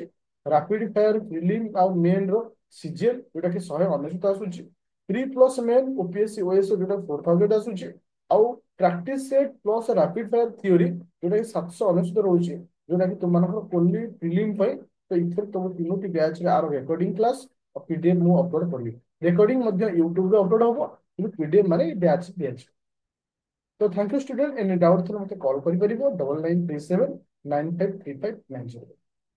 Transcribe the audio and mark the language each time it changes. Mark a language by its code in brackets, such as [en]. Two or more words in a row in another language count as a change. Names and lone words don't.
[en] rapid fire prelim [or] ଆଉ ମେନ୍ ର ସିଜିଏଲ ଯୋଉଟା କି 199 ଆସୁଛି, [en] pre plus main OPSC OSO [or] ଯୋଉଟା 4000 ଆସୁଛି, ଆଉ [en] practice set plus rapid fire theory [or] ଯୋଉଟା କି 799 ରହୁଛି, ଯୋଉଟା କି ତୁମମାନଙ୍କର [en] only prelim [or] ପାଇଁ। ତ ଏଥିରେ ତମ 3ଟି ବ୍ୟାଚରେ ଆର [en] recording class [or] ଆଉ PDF ମୁଁ ଅପଲୋଡ କରିବି। ରେକର୍ଡିଂ ମଧ୍ୟ ୟୁଟ୍ୟୁବରେ ଅପଲୋଡ ହବ। କିନ୍ତୁ PDF ମାନେ ବ୍ୟାଚ୍ ଦିଆଯିବ। [hi] तो [en] thank you student, any doubt [hi] थे मत कॉल कर 9937953590।